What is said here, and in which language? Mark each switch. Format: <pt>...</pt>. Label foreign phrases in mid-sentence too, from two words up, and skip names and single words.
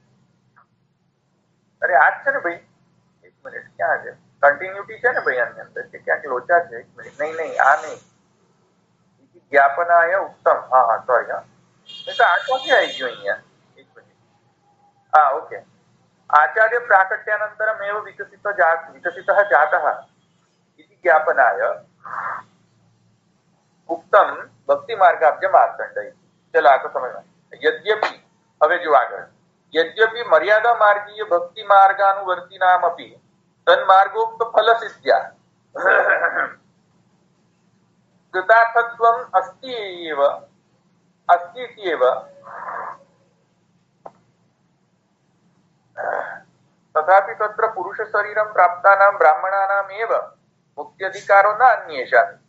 <gu>અરે આજ છે ને ભાઈ, એક મિનિટ, ક્યાં છે કન્ટિન્યુટી? છે ને ભાઈ આની અંદર કે ક્યાંક લોચા છે? એક મિનિટ, નહીં આ નહીં,</gu> <sa>જ્ઞાપનાય ઉત્તમ.</sa> <gu>હા સોરી, હા, નહીં તો આ ક્યાંથી આવી ગયું અહીંયા? એક મિનિટ. હા, ઓકે.</gu> <sa>आचार्य प्राकट्यानन्तरमेव विकसितः जातः इति ज्ञापनाय उक्तम भक्ति मार्गाब्ज मार्तंड।</sa> <gu>ચલો આ તો સમજ માં।</gu> <sa>यद्यपि</sa> <gu>હવે જો આગળ</gu> <sa>यद्यपि मर्यादा मार्गीय भक्ति मार्गानुवर्तिनामपि तन्मार्गोक्त फल सिद्ध्या कृतार्थत्वम् अस्ति इत्येव तथापि तत्र पुरुष शरीरं प्राप्तानां ब्राह्मणानामेव मुक्त्यधिकारो न अन्येषां</sa>